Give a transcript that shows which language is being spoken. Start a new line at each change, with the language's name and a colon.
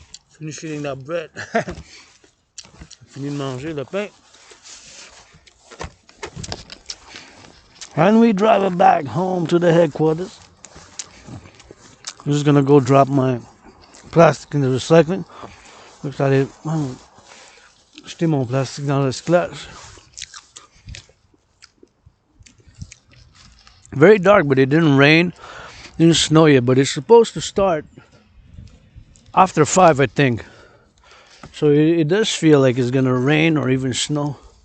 English: Finish eating that bread.
French: Fini de manger le pain.
English: And we drive it back home to the headquarters. I'm just gonna go drop my plastic in the recycling.
French: Je vais aller jeter mon plastique dans le recyclage.
English: Very dark, but it didn't rain, didn't snow yet, but it's supposed to start after 5, I think. So it does feel like it's gonna rain or even snow.